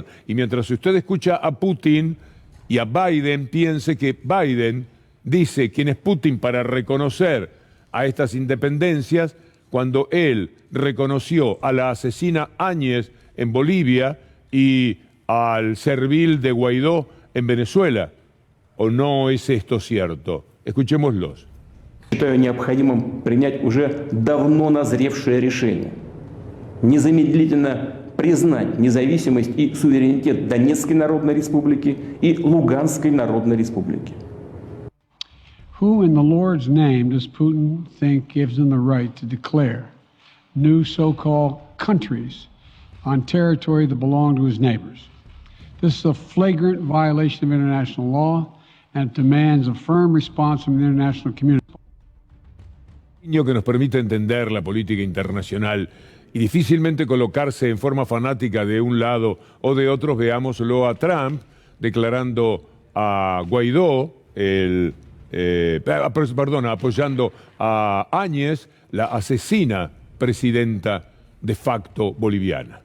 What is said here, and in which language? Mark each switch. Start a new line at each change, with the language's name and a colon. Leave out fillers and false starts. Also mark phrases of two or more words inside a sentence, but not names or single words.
Spanish: Y mientras usted escucha a Putin y a Biden, piense que Biden dice quién es Putin para reconocer a estas independencias cuando él reconoció a la asesina Áñez en Bolivia y al servil de Guaidó en Venezuela. ¿O no es esto cierto? Escuchémoslos.
Russian: Считаю необходимым принять уже давно назревшее решение. Незамедлительно признать независимость и суверенитет Донецкой Народной Республики и Луганской Народной Республики.
English: Who in the Lord's name does Putin think gives him the right to declare new so-called countries on territory that belong to his neighbors? This is a flagrant violation of international law and it demands a firm response from the international community.
Spanish: Que nos permite entender la política internacional y difícilmente colocarse en forma fanática de un lado o de otro. Veámoslo a Trump declarando a Guaidó, apoyando a Áñez, la asesina presidenta de facto boliviana.